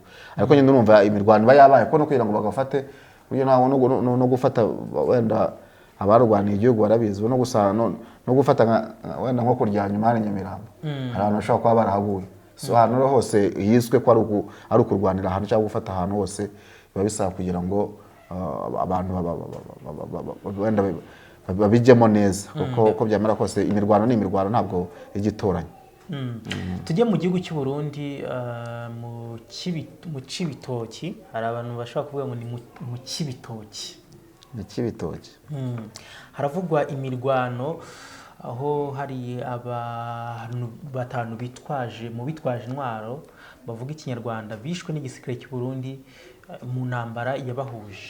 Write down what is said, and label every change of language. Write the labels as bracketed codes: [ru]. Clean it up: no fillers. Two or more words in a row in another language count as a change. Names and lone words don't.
[rw] Ariko nyine urumva imirwano iba yabaye ko no kugira ngo bagafate buryo no gufata wenda abarwaniye igihugu barabizi, no gufata wenda nko kurya nyuma hari Nyamirambo, hari abantu bashobora kuba barahaguye. So ahantu hose yiswe ko ari ukurwanira ahantu cyangwa gufata ahantu hose biba bisaba kugira ngo abantu wenda babijyemo neza, kuko byamara kose imirwano ni imirwano, ntabwo igitoranye. tujye mu gihugu cy'u Burundi, mu Cibitoki hari abantu bashobora kuvuga ngo ni mu Cibitoki. Mu Cibitoki haravugwa imirwano aho hari abantu 5 bitwaje intwaro bavuga ikinyarwanda bishwe n'igisirikare cy'u Burundi mu ntambara yabahuje.